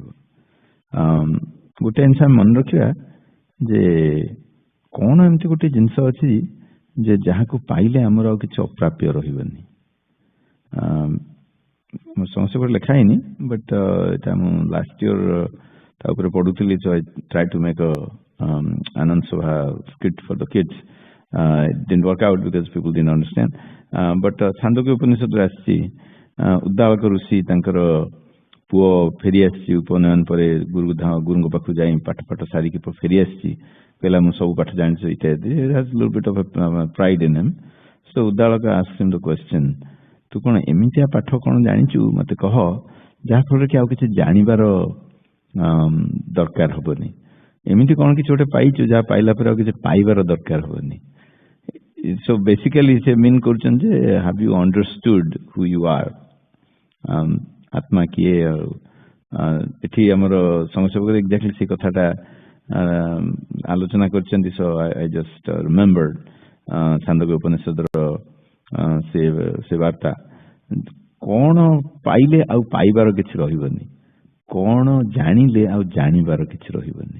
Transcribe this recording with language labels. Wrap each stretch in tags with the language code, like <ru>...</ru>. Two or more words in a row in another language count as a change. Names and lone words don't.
<or>ଗୋଟେ ଜିନିଷ ଆମେ ମନେ ରଖିବା ଯେ କଣ ଏମିତି ଗୋଟେ ଜିନିଷ ଅଛି ଯେ ଯାହାକୁ ପାଇଲେ ଆମର ଆଉ କିଛି ଅପ୍ରାପ୍ୟ ରହିବନି। ସମସ୍ତେ ଗୋଟେ ଲେଖା ହେଇନି, ବଟ୍ ଏଟା ମୁଁ</or> <en>last year</en> <or>ତା ଉପରେ ପଢୁଥିଲି।</or> <en>So I tried to make a Anand Sabha skit for the kids. It didn't work out because people didn't understand.</en> <or>But ଛାନ୍ଦୋକ୍ୟ ଉପନିଷଦରେ ଆସିଛି, ଉଦ୍ଦାଳକ ଋଷି ତାଙ୍କର ପୁଅ ଫେରି ଆସିଛି ଉପନୟନ ପରେ, ଗୁରୁଙ୍କ ପାଖକୁ ଯାଇ ପାଠ ସାରିକି ଫେରି ଆସିଛି, କହିଲା ମୁଁ ସବୁ ପାଠ ଜାଣିଛି ଇତ୍ୟାଦି।</or> <en>It has a little bit of a pride in him. So ଉଦ୍ଦାଳକ asked him the question,</en> <or>ତୁ କଣ ଏମିତିଆ ପାଠ କଣ ଜାଣିଛୁ ମତେ କହ ଯାହାଫଳରେ କି ଆଉ କିଛି ଜାଣିବାର ଦରକାର ହବନି। ଏମିତି କଣ କିଛି ଗୋଟେ ପାଇଛୁ ଯାହା ପାଇଲା ପରେ ଆଉ କିଛି ପାଇବାର ଦରକାର ହବନି।</or> <en>So basically</en> <or>ସେ ମିନ୍ କରୁଛନ୍ତି ଯେ</or> <en>have you understood who you are?</en> <or>ଆତ୍ମା କିଏ? ଏଠି ଆମର ସଂସର୍ଗରେ ଏକ୍ଜାକ୍ଟଲି ସେ କଥାଟା ଆଲୋଚନା କରିଛନ୍ତି।</or> <en>So I just remembered</en> <or>ଛାନ୍ଦୋକ୍ୟ ଉପନିଷଦର ସେ ବାର୍ତ୍ତା। କଣ ପାଇଲେ ଆଉ ପାଇବାର କିଛି ରହିବନି, କଣ ଜାଣିଲେ ଆଉ ଜାଣିବାର କିଛି ରହିବନି।</or>